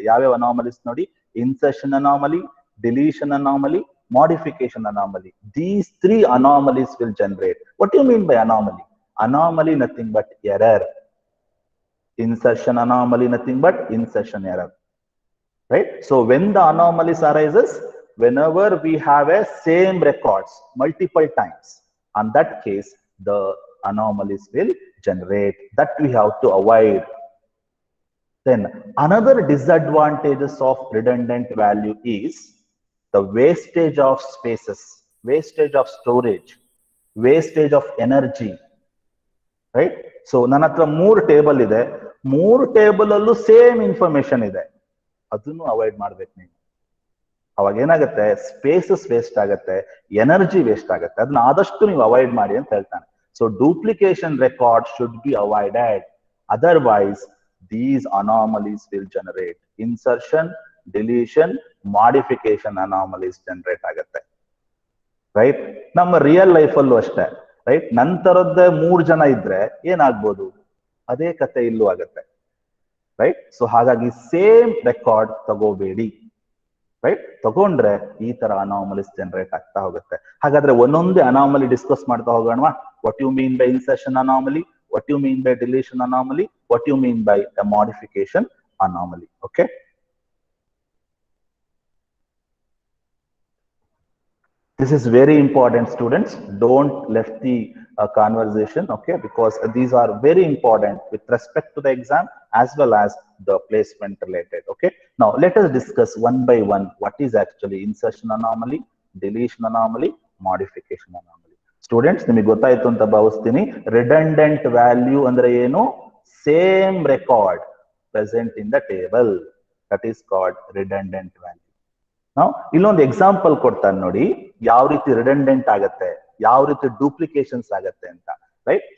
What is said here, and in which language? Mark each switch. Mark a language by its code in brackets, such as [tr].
[kn] ಯಾವ್ಯಾವ ಅನಾಮಲೀಸ್ ನೋಡಿ, insertion ಅನಾಮಲಿ, deletion ಅನಾಮಲಿ, modification anomaly. [en] These three anomalies will generate. What do you mean by anomaly? Anomaly nothing but error. Insertion anomaly nothing but insertion error. Right? So when the anomalies arises, whenever we have a same records multiple times, on that case the anomalies will generate. That we have to avoid. Then another disadvantages of redundant value is the wastage of spaces, wastage of storage, wastage of energy. Right? [kn] So ನನ್ನ ಹತ್ರ 3 table ಇದೆ, 3 table ಅಲ್ಲೂ same information ಇದೆ, ಅದನ್ನು avoid ಮಾಡ್ಬೇಕು ನೀವು. ಅವಾಗ ಏನಾಗುತ್ತೆ, ಸ್ಪೇಸಸ್ ವೇಸ್ಟ್ ಆಗುತ್ತೆ, ಎನರ್ಜಿ ವೇಸ್ಟ್ ಆಗುತ್ತೆ. ಅದನ್ನ ಆದಷ್ಟು ನೀವು ಅವಾಯ್ಡ್ ಮಾಡಿ ಅಂತ ಹೇಳ್ತಾನೆ. [en] So duplication record should be avoided, otherwise these anomalies will generate. Insertion, deletion, modification anomalies generate [kn] ಆಗುತ್ತೆ. [en] Right? [kn] ನಮ್ಮ ರಿಯಲ್ ಲೈಫ್ ಅಲ್ಲೂ ಅಷ್ಟೇ. ರೈಟ್? ನಂತರದ್ದೇ 3 ಜನ ಇದ್ರೆ ಏನಾಗ್ಬೋದು, ಅದೇ ಕತೆ ಇಲ್ಲೂ ಆಗುತ್ತೆ. ರೈಟ್? ಸೊ ಹಾಗಾಗಿ ಸೇಮ್ ರೆಕಾರ್ಡ್ ತಗೋಬೇಡಿ. ರೈಟ್? ತಗೊಂಡ್ರೆ ಈ ತರ ಅನಾಮಲೀಸ್ ಜನರೇಟ್ ಆಗ್ತಾ ಹೋಗುತ್ತೆ. ಹಾಗಾದ್ರೆ ಒಂದೊಂದೇ ಅನಾಮಲಿ ಡಿಸ್ಕಸ್ ಮಾಡ್ತಾ ಹೋಗೋಣ. [en] What you mean by insertion anomaly, what you mean by deletion anomaly, what you mean by a modification anomaly. Okay, this is very important, students. Don't left the conversation, okay, because these are very important with respect to the exam as well as the placement related. Okay, now let us discuss one by one what is actually insertion anomaly, deletion anomaly, modification anomaly. [kn] Students, ನಿಮಗೆ ಗೊತ್ತಾಯ್ತು ಅಂತ ಭಾವಿಸ್ತೀನಿ. Redundant value ಅಂದ್ರೆ ಏನು? [en] Same record present in the table, that is called redundant value. [kn] ನಾವು ಇಲ್ಲೊಂದು example ಕೊಡ್ತಾನೆ ನೋಡಿ, ಯಾವ ರೀತಿ ರಿಡಂಡೆಂಟ್ ಆಗತ್ತೆ, ಯಾವ ರೀತಿ ಡೂಪ್ಲಿಕೇಶನ್ಸ್ ಆಗತ್ತೆ ಅಂತ. ರೈಟ್?